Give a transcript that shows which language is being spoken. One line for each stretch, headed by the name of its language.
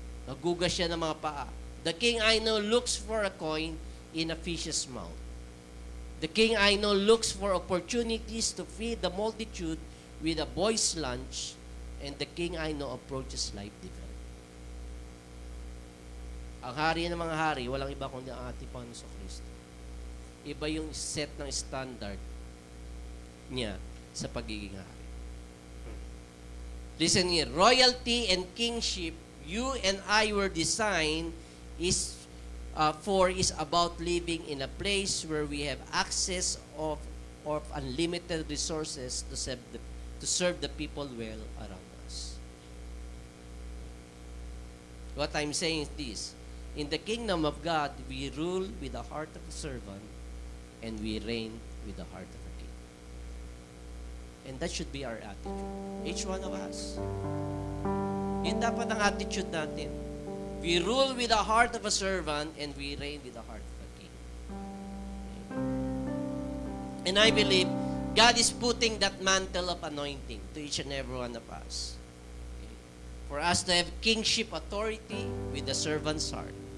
Filipino: Nagugas siya ng mga paa.
English: The king I know looks for a coin in a fish's mouth. The king I know looks for opportunities to feed the multitude with a boy's lunch, and the king I know approaches life different.
Filipino: Ang hari ng mga hari, walang iba kundi ang ating Panginoon Kristo. Iba yung set ng standard niya sa pagiging hari.
English: Listen here, royalty and kingship, you and I were designed is about living in a place where we have access of unlimited resources to serve the people well around us. What I'm saying is this: in the kingdom of God, we rule with the heart of a servant, and we reign with the heart of a king. And that should be our attitude. Each one of us.
Filipino: Yun dapat ang attitude natin.
English: We rule with the heart of a servant, and we reign with the heart of a king. And I believe God is putting that mantle of anointing to each and every one of us. Okay? For us to have kingship authority with the servant's heart.